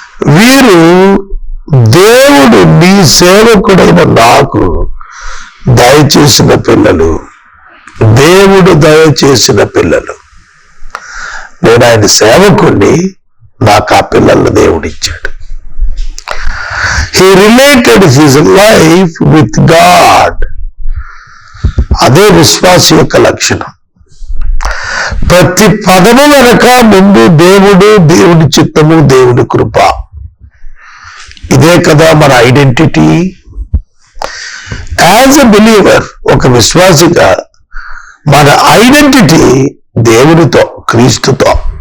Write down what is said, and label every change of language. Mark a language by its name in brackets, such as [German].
[Telugu] వీరు దేవుడు నీ సేవకుడైన నాకు దయచేసిన పిల్లలు, దేవుడు దయచేసిన పిల్లలు. నేను ఆయన సేవకుడిని, నాకు ఆ పిల్లలను దేవుడిచ్చాడు. [English] He related his life with God. [Telugu] అదే విశ్వాస యొక్క లక్షణం. ప్రతి పదము వెనక ముందు దేవుడు, దేవుడి చిత్తము, దేవుడి కృప. ఇదే కదా మన ఐడెంటిటీ. [English] as a believer, [Telugu] ఒక విశ్వాసిగా మన ఐడెంటిటీ దేవుడితో, క్రీస్తుతో.